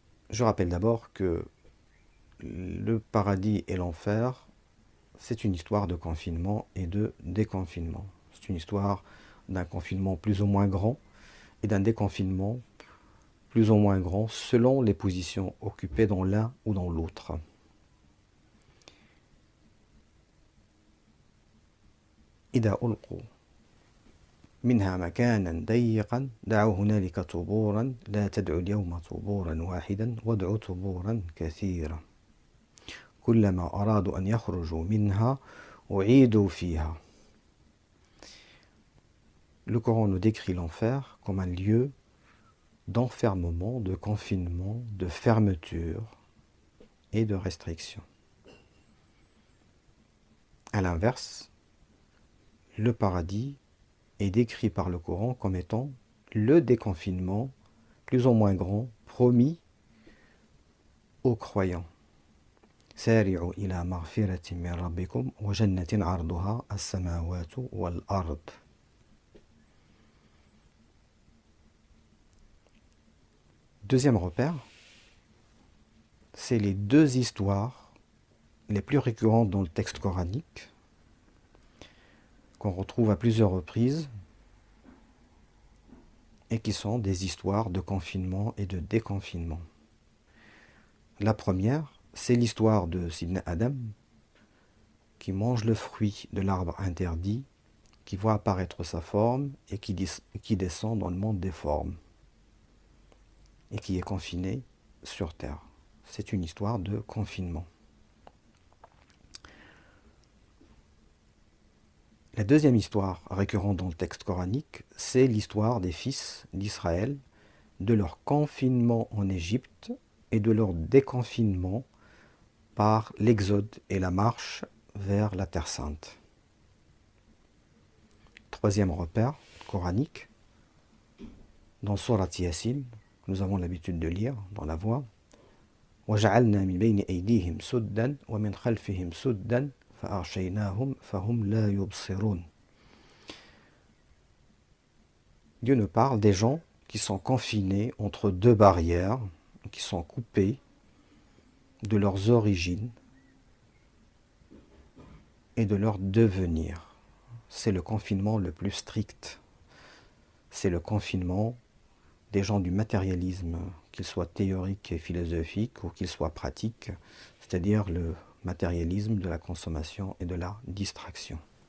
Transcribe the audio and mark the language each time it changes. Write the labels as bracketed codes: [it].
[fr] Je rappelle d'abord que le paradis et l'enfer, c'est une histoire de confinement et de déconfinement. C'est une histoire d'un confinement plus ou moins grand et d'un déconfinement plus ou moins grand selon les positions occupées dans l'un ou dans l'autre. [ar] إذا ألقوا منها مكانا ضيقا دعوا هنالك ثبورا لا تدعوا اليوم ثبورا واحدا وادعوا ثبورا كثيرا كلما أرادوا أن يخرجوا منها أعيدوا فيها. [fr] Le Coran nous décrit l'enfer comme un lieu d'enfermement, de confinement, de fermeture et de restriction. À l'inverse, le paradis est décrit par le Coran comme étant le déconfinement plus ou moins grand promis aux croyants. [ar] سارعوا إلى مغفرة من ربكم وجنة عرضها السماوات والأرض. [fr] Deuxième repère, c'est les deux histoires les plus récurrentes dans le texte coranique, qu'on retrouve à plusieurs reprises, et qui sont des histoires de confinement et de déconfinement. La première, c'est l'histoire de Sidna Adam, qui mange le fruit de l'arbre interdit, qui voit apparaître sa forme et qui descend dans le monde des formes, et qui est confiné sur terre. C'est une histoire de confinement. La deuxième histoire récurrente dans le texte coranique, c'est l'histoire des fils d'Israël, de leur confinement en Égypte et de leur déconfinement par l'exode et la marche vers la Terre Sainte. Troisième repère coranique, dans Surat Yasin, nous avons l'habitude de lire dans la voix, [ar] وَجَعَلْنَا مِنْ بَيْنِ أَيْدِيهِمْ سُدًّا وَمِنْ خَلْفِهِمْ سُدًّا فَأَغْشَيْنَاهُمْ فَهُمْ لَا يُبْصِرُونَ. [fr] Dieu nous parle des gens qui sont confinés entre deux barrières, qui sont coupés de leurs origines et de leur devenir. C'est le confinement le plus strict. C'est le confinement des gens du matérialisme, qu'il soit théorique et philosophique ou qu'il soit pratique, c'est-à-dire le matérialisme de la consommation et de la distraction.